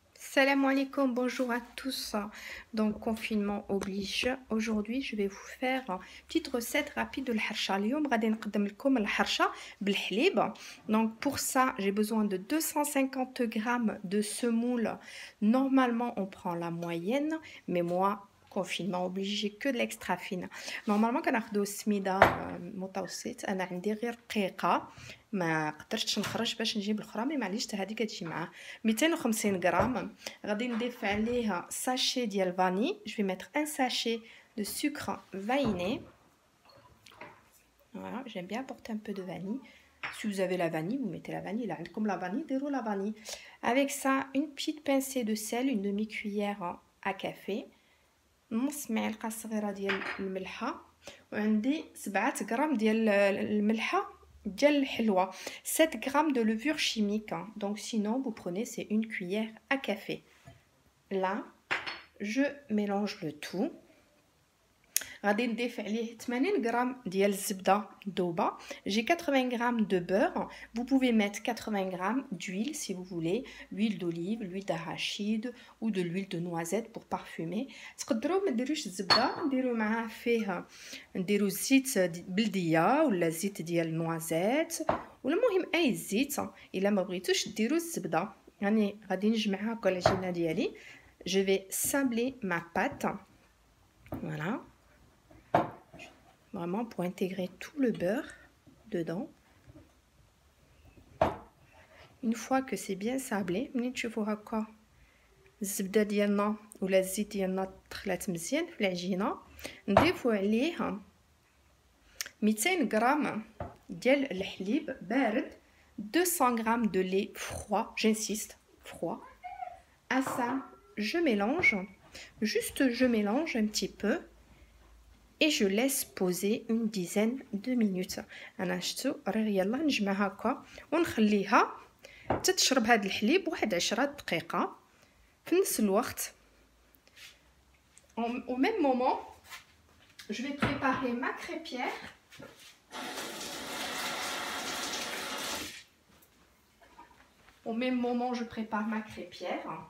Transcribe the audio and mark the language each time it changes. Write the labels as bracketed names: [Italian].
[French] Salam alaikum, bonjour à tous. Donc, confinement oblige. Aujourd'hui, je vais vous faire une petite recette rapide de l'harcha. [Arabic] اليوم غادي نقدم لكم الحرشة بالحليب. [French] Donc, pour ça, j'ai besoin de 250 grammes de semoule. Normalement, on prend la moyenne, mais moi, confinement obligé, que de l'extra fine. [Arabic] Normalement, كناخدو السميدة متوسط. أنا عندي غير رقيقة. ما قدرتش نخرج باش نجيب الاخرى مي معليش هذه كتجي معاه 250 غرام. غادي نضيف عليها ساشي ديال فاني. [French] Je vais mettre un sachet de sucre vanillé. Voilà, j'aime bien apporter un peu de vanille. Si vous avez la vanille, vous mettez la vanille. Là, comme la vanille, déroule la vanille. Avec ça, une petite pincée de sel, une demi-cuillère à café. [Arabic] نص معلقة صغيرة ديال الملحة. وعندي 7 غرام ديال الملحة ديال الحلوة. [French] 7 grammes de levure chimique. Donc sinon, vous prenez, c'est une cuillère à café. Là, je mélange le tout. [Arabic] غادي نضيف عليه 80 غرام ديال الزبده مذوبه. [French] J'ai 80 grammes de beurre. Vous pouvez mettre 80 grammes d'huile si vous voulez, l'huile d'olive, l'huile d'arachide ou de l'huile de noisette pour parfumer. [Arabic] تقدروا ما ديروش الزبده، نديروا معاه فيه نديروا زيت بلديه ولا زيت ديال نوازيت ولا المهم اي زيت. الا ما بغيتوش ديروا الزبده. يعني غادي نجمعها هكا العجينه ديالي. [French] Je vais sabler ma pâte. Voilà. Vraiment pour intégrer tout le beurre dedans. Une fois que c'est bien sablé, [Arabic] ملي تشوفوا هكا الزبده ديالنا ولا الزيت ديالنا دخلات مزيان في العجينه، نضيفوا عليه 200 غرام ديال الحليب بارد. [French] 200 grammes de lait froid, j'insiste, froid. À ça, je mélange, juste je mélange un petit peu. Et je laisse poser une dizaine de minutes. [Arabic] انا شتو راه يلا نجمعها هكا ونخليها تتشرب هذا الحليب واحد 10 دقيقه. في نفس الوقت [French] au même moment je vais préparer ma crêpière. Au même moment je prépare ma crêpière.